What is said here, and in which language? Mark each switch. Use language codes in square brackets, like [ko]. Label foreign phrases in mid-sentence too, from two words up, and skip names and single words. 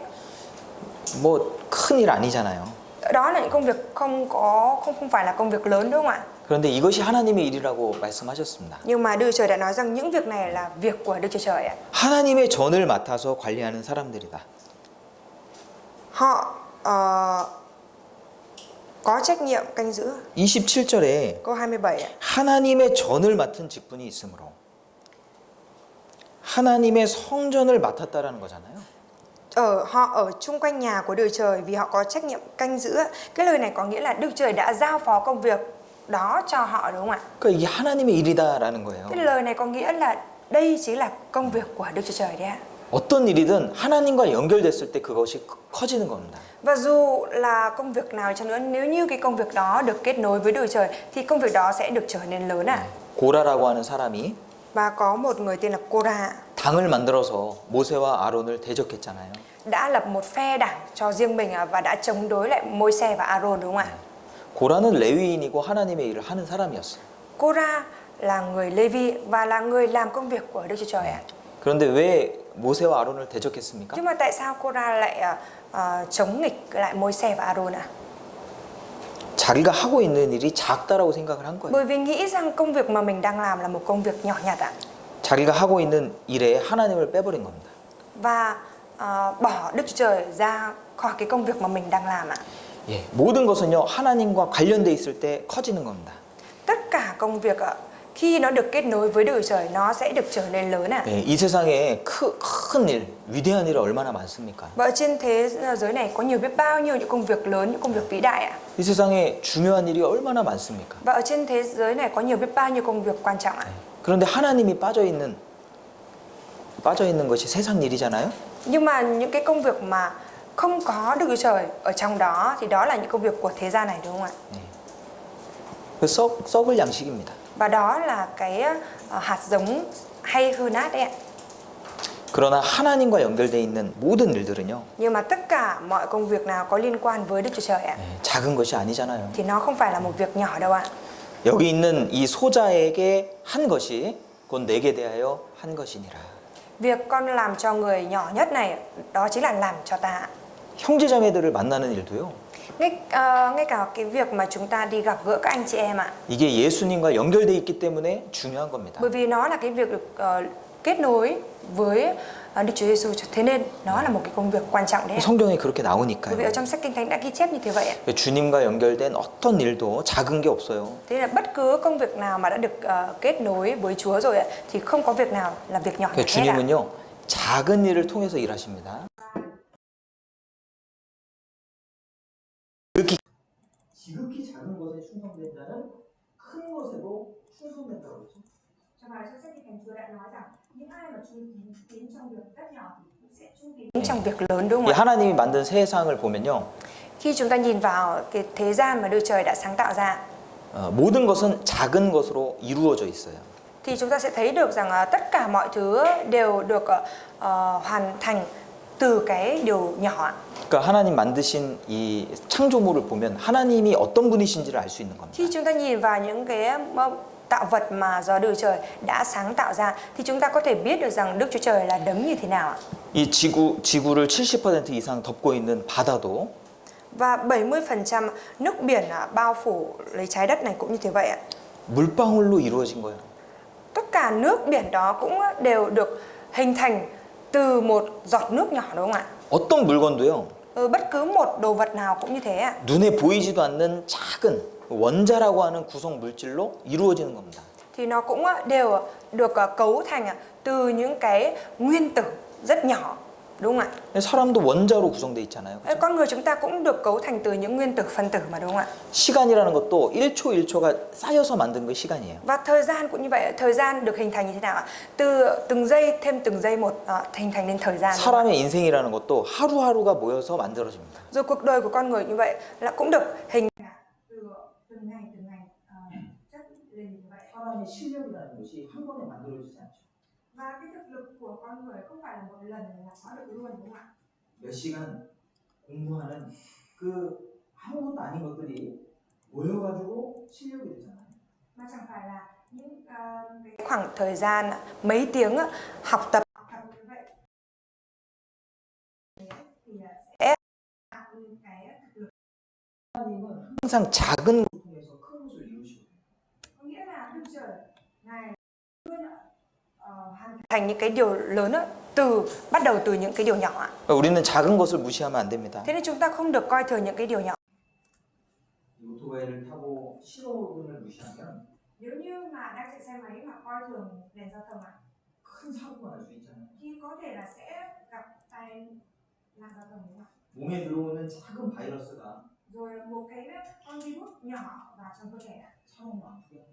[ko] 뭐 큰일 아니잖아요. [vi] Đó là những công việc không phải là công việc lớn đúng không ạ? [ko] 그런데 이것이 하나님의 일이라고 말씀하셨습니다. [vi] Nhưng mà Đức Chúa Trời đã nói rằng những việc này là việc của Đức Chúa Trời ạ. [ko] 하나님의 전을 맡아서 관리하는 사람들이다. [vi] Họ có trách nhiệm canh giữ. [ko] 27절에 [vi] Câu 27 ạ. [ko] 하나님의 전을 맡은 직분이 있으므로 하나님의 성전을 맡았다라는 거잖아요. [vi] Họ ở chung quanh nhà của Đức Trời vì họ có trách nhiệm canh giữ. Cái lời này có nghĩa là Đức Trời đã giao phó công việc đó cho họ đúng không ạ? [ko] 그러니까 이게 하나님의 일이다라는 거예요. [vi] Cái lời này có nghĩa là đây chính là công việc của Đức Chúa Trời đấy ạ. [ko] 어떤 일이든 하나님과 연결됐을 때 그것이 커지는 겁니다. [vi] Và dù là công việc nào chăng nữa, nếu như cái công việc đó được kết nối với Đức Chúa Trời thì công việc đó sẽ được trở nên lớn ạ. [ko] 고라라고 하는 사람이 [vi] Và có một người tên là Cô-ra [ko] 당을 만들어서 모세와 아론을 대적했잖아요. [vi] đã lập một phe đảng cho riêng mình và đã chống đối lại Môi-se và A-rôn đúng không ạ? [ko] 고라는 레위인이고 하나님의 일을 하는 사람이었어요. [vi] Cô-ra là người Lê-vi và là người làm công việc của Đức Chúa Trời ạ. [ko] 그런데 왜 모세와 아론을 대적했습니까? [vi] Nhưng mà tại sao Cô-ra lại chống nghịch lại Môi-se và A-rôn ạ? [ko] 자기가 하고 있는 일이 작다라고 생각을 한 거예요. [vi] Bởi vì nghĩ rằng công việc mà mình đang làm là một công việc nhỏ nhặt ạ. [ko] 자기가 하고 있는 일에 하나님을 빼버린 겁니다. [vi] Và bỏ Đức Chúa Trời ra khỏi cái công việc mà mình đang làm ạ. [ko] 예, 모든 것은요 하나님과 관련돼 있을 때 커지는 겁니다. [vi] Tất cả công việc khi nó được kết nối với Đức Chúa Trời nó sẽ được trở nên lớn ạ. [ko] 예, 이 세상에 큰 일, 위대한 일이 얼마나 많습니까? [vi] Và ở trên thế giới này có biết bao nhiêu những công việc lớn, những công việc vĩ đại ạ. [ko] 이 세상에 중요한 일이 얼마나 많습니까? [vi] Và ở trên thế giới này có biết bao nhiêu công việc quan trọng ạ. [ko] 그런데 하나님이 빠져 있는 것이 세상 일이잖아요. [vi] Nhưng mà những cái công việc mà không có Đức Chúa Trời ở trong đó thì đó là những công việc của thế gian này đúng không ạ? [ko] 그 썩을 양식입니다. [vi] Và đó là cái hạt giống hay hư nát đấy ạ. [ko] 그러나 하나님과 연결돼 있는 모든 일들은요. [vi] Nhưng mà tất cả mọi công việc nào có liên quan với Đức Chúa Trời ạ [ko] 작은 것이 아니잖아요. [vi] thì nó không phải là một việc nhỏ đâu ạ. [ko] 여기 있는 이 소자에게 한 것이 곧 내게 대하여 한 것이니라. [vi] Việc con làm cho người nhỏ nhất này đó chính là làm cho ta. [ko] 형제자매들을 만나는 일도요. [vi] Ngay cả cái việc mà chúng ta đi gặp gỡ các anh chị em ạ. [ko] 이게 예수님과 연결돼 있기 때문에 중요한 겁니다. [vi] Bởi vì nó là cái việc được kết nối với Đức Chúa Giêsu, thế nên nó là một cái công việc quan trọng đấy. [ko] 성경에 그렇게 [vi] Bởi vì [ko] 나오니까요. [vi] ở trong sách Kinh Thánh đã ghi chép như thế vậy ạ. [ko] 주님과 연결된 어떤 일도 작은 게 없어요. [vi] Thế là bất cứ công việc nào mà đã được kết nối với Chúa rồi ạ thì không có việc nào là việc nhỏ nhặt hết ạ. [ko] 주님은요 작은 일을 통해서 일하십니다. 지극히 작은 것에 충성된 자는 큰 것에도 충성된다고 그랬죠. [vi] Trong bài trong sách Kinh Thánh Chúa đã nói rằng những ai mà trung tín trong việc rất nhỏ thì cũng sẽ trung tín Trong việc lớn đúng [ko] 이 [vi] không ạ? [ko] 하나님이 만든 세상을 보면요 [vi] Khi chúng ta nhìn vào cái thế gian mà Đức Trời đã sáng tạo ra [ko] 모든 것은 작은 것으로 이루어져 있어요. [vi] thì chúng ta sẽ thấy được rằng tất cả mọi thứ đều được hoàn thành từ cái điều nhỏ ạ. [ko] 그러니까 하나님 만드신 이 창조물을 보면 하나님이 어떤 분이신지를 알 수 있는 겁니다. [vi] Khi chúng ta nhìn vào những cái tạo vật mà do Đức Chúa Trời đã sáng tạo ra thì chúng ta có thể biết được rằng Đức Chúa Trời là đấng như thế nào ạ. [ko] 이 지구를 70% 이상 덮고 있는 바다도 [vi] Và 70% nước biển bao phủ lấy trái đất này cũng như thế vậy ạ. [ko] 물방울로 이루어진 거예요. [vi] Tất cả nước biển đó cũng đều được hình thành từ một giọt nước nhỏ đúng không ạ? [ko] 어떤 물건도요. [vi] Bất cứ một đồ vật nào cũng như thế ạ. [ko] 눈에 보이지도 않는 작은 원자라고 하는 구성 물질로 이루어지는 겁니다. [vi] Thì nó cũng đều được cấu thành từ những cái nguyên tử rất nhỏ, đúng không ạ? [ko] 사람도 원자로 구성되어 있잖아요. 그렇죠? [vi] Con người chúng ta cũng được cấu thành từ những nguyên tử phân tử mà đúng không ạ? [ko] 시간이라는 것도 1초 1초가 쌓여서 만든 게 시간이에요. [vi] Và thời gian cũng như vậy, thời gian được hình thành như thế nào ạ? Từ từng giây thêm từng giây một hình thành nên thời gian. [ko] 사람의 인생이라는 것도 하루하루가 모여서 만들어집니다. [vi] Rồi cuộc đời của con người như vậy là cũng được hình từ từng ngày chất lên như vậy. [ko] 사람의 실력이라는 것이 한 번에 만들어지지 않죠. [vi] Và cái thực lực của con người không phải là một lần là có được luôn đúng không ạ? [ko] 몇 시간 공부하는 그 아무것도 아닌 것들이 모여가지고 실력이 되잖아요. [vi] Mà chẳng phải là những cái khoảng thời gian mấy tiếng học tập học tập như vậy thì sẽ tạo nên cái thực lực. [ko] 하나님은 항상 작은 것을 통해서 큰 것을 이루시고 [vi] Có nghĩa là Đức Trời Ngài luôn hoàn thành những cái điều lớn bắt đầu từ những cái điều nhỏ ạ. [ko] 우리는 작은 것을 무시하면 안 됩니다. [vi] Thế nên chúng ta không được coi thường những cái điều nhỏ. [ko] 오토바이를 타고 신호등을 무시하면 [vi] nếu như mà đang chạy xe máy mà coi thường đèn giao thông ạ [ko] 큰 사고가 날 수 있잖아요. [vi] thì có thể là sẽ gặp tai nạn giao thông đúng không ạ? [ko] 몸에 들어오는 작은 바이러스가 [vi] Rồi một cái con virus nhỏ vào trong cơ thể ạ [ko] 사람을 아프게 해요.